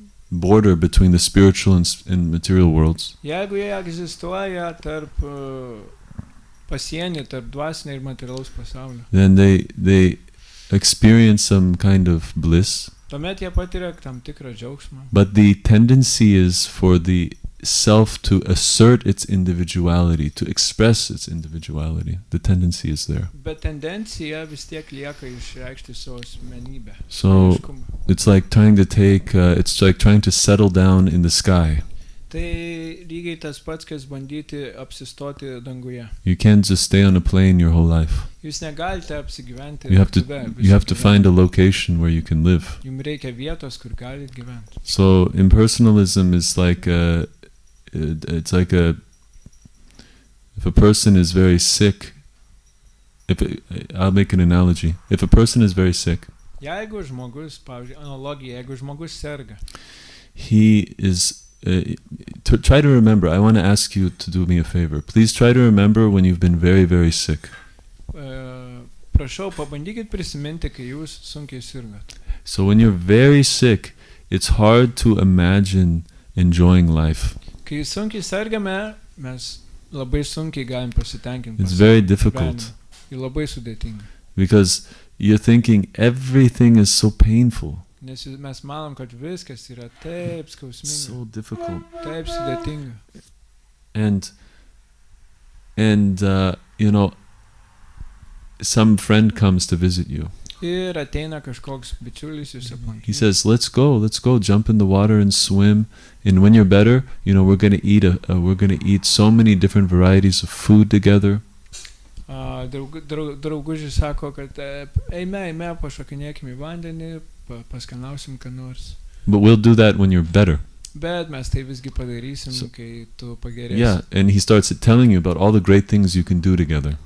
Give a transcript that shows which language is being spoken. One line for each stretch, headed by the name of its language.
English: border between the spiritual and material worlds,
Lithuanian: Jeigu jie egzistuoja tarp pasienį tarp dvasinio ir materialaus pasaulio,
English: then they experience some kind of bliss,
Lithuanian: tuomet jie patiria tam tikrą džiaugsmą.
English: but the tendency is for the self to assert its individuality, to express its individuality. The tendency is there.
Lithuanian: Bet tendencija vis tiek lieka išreikšti savo asmenybę.
English: So
Lithuanian: Aiškumą.
English: it's like trying to take, it's like trying to settle down in the sky.
Lithuanian: Tai lygiai tas pats, kas bandyti apsistoti danguje.
English: You can't just stay on a plane your whole life.
Lithuanian: Jūs negalite apsigyventi
English: You have to,
Lithuanian: lėktuve visą
English: you have to
Lithuanian: gyvenimą.
English: find a location where you can live.
Lithuanian: Jums reikia vietos, kur galite gyventi.
English: So impersonalism is like it's like if a person is very sick, I'll make an analogy. If a person is very sick,
Lithuanian: Jeigu žmogus, pavyzdžiui, analogija, jeigu žmogus serga,
English: he is try to remember. I want to ask you to do me a favor. Please try to remember when you've been very, very sick.
Lithuanian: Prašau, pabandykit prisiminti, kai jūs sunkiai sirgat.
English: So when you're very sick, it's hard to imagine enjoying life.
Lithuanian: Kai sunkiai sergame, mes labai sunkiai galim pasitenkinti.
English: It's very difficult
Lithuanian: Ir labai sudėtinga.
English: because you're thinking everything is so painful,
Lithuanian: Nes mes manom, kad viskas yra taip skausminga,
English: so difficult,
Lithuanian: taip sudėtinga.
English: and you know, some friend comes to visit you.
Lithuanian: Ir ateina kažkoks bičiulis jūs
English: He
Lithuanian: aplankyti.
English: says, let's go, jump in the water and swim. And when you're better, you know, we're going to eat so many different varieties of food together.
Lithuanian: Draugužis sako, kad eime, pašokinėkime į vandenį, paskanausim ką nors.
English: But we'll do that when you're better.
Lithuanian: Bet mes tai visgi padarysim,
English: So-
Lithuanian: kai tu pagerėsi.
English: Yeah, and he starts telling you about all the great things you can do together.